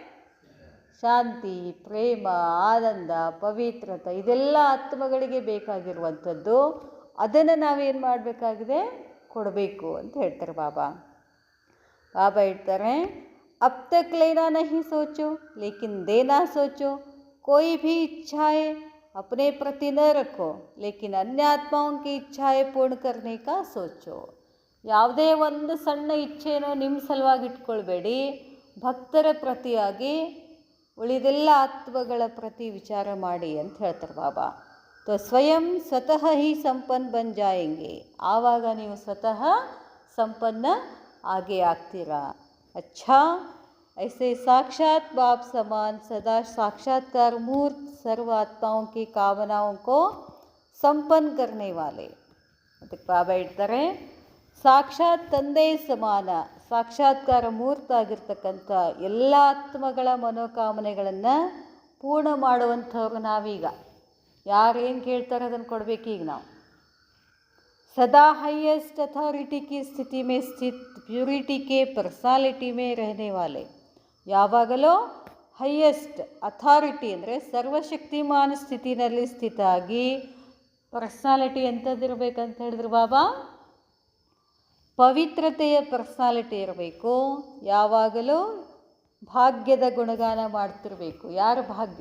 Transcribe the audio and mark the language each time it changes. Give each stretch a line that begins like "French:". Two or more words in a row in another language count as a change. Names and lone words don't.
Kannada: ಶಾಂತಿ, ಪ್ರೇಮ, ಆನಂದ, ಪವಿತ್ರತೆ, ಇದೆಲ್ಲ ಆತ್ಮಗಳಿಗೆ ಬೇಕಾಗಿರುವಂಥದ್ದು. ಅದನ್ನು ನಾವೇನು ಮಾಡಬೇಕಾಗಿದೆ? ಕೊಡಬೇಕು ಅಂತ ಹೇಳ್ತಾರೆ ಬಾಬಾ. ಬಾಬಾ ಹೇಳ್ತಾರೆ,
Hindi: अब तक लेना नहीं सोचो लेकिन देना सोचो. कोई भी इच्छाएं अपने प्रति न रखो लेकिन अन्य आत्माओं की इच्छाएं पूर्ण करने का सोचो.
Kannada: ಯಾವುದೇ ಒಂದು ಸಣ್ಣ ಇಚ್ಛೆನೋ ನಿಮ್ಮ ಸಲುವಾಗಿ ಇಟ್ಕೊಳ್ಬೇಡಿ. ಭಕ್ತರ ಪ್ರತಿಯಾಗಿ ಉಳಿದೆಲ್ಲ ಆತ್ಮಗಳ ಪ್ರತಿ ವಿಚಾರ ಮಾಡಿ ಅಂತ ಹೇಳ್ತಾರೆ ಬಾಬಾ.
Hindi: तो स्वतः ही संपन्न बन जाएंगे.
Kannada: ಆವಾಗ ನೀವು ಸ್ವತಃ ಸಂಪನ್ನ ಆಗೇ ಆಗ್ತೀರಾ. ಅಚ್ಛಾ,
Hindi: ऐसे साक्षात बाप समान सदा साक्षात्कार मूर्त सर्व आत्माओं की कामनाओं को संपन्न करने वाले.
Kannada: ಅದಕ್ಕೆ ಬಾಬಾ ಹೇಳ್ತಾರೆ, ಸಾಕ್ಷಾತ್ ತಂದೆ ಸಮಾನ ಸಾಕ್ಷಾತ್ಕಾರ ಮೂರ್ತಾಗಿರ್ತಕ್ಕಂಥ ಎಲ್ಲ ಆತ್ಮಗಳ ಮನೋಕಾಮನೆಗಳನ್ನು ಪೂರ್ಣ ಮಾಡುವಂಥವ್ರು ನಾವೀಗ. ಯಾರೇನು ಕೇಳ್ತಾರೆ ಅದನ್ನು ಕೊಡಬೇಕೀಗ ನಾವು.
Hindi: सदा
English: highest authority
Hindi: की स्थिति में स्थित प्यूरिटी के पर्सनालिटी में रहने वाले.
Kannada: ಯಾವಾಗಲೂ
English: highest authority
Kannada: ಅಂದರೆ ಸರ್ವಶಕ್ತಿಮಾನ ಸ್ಥಿತಿನಲ್ಲಿ ಸ್ಥಿತ ಆಗಿ, ಪರ್ಸ್ನಾಲಿಟಿ ಎಂಥದ್ದಿರಬೇಕಂತ ಹೇಳಿದ್ರು ಬಾಬಾ? ಪವಿತ್ರತೆಯ ಪರ್ಸ್ನಾಲಿಟಿ ಇರಬೇಕು. ಯಾವಾಗಲೂ ಭಾಗ್ಯದ ಗುಣಗಾನ ಮಾಡ್ತಿರಬೇಕು. ಯಾರ ಭಾಗ್ಯ?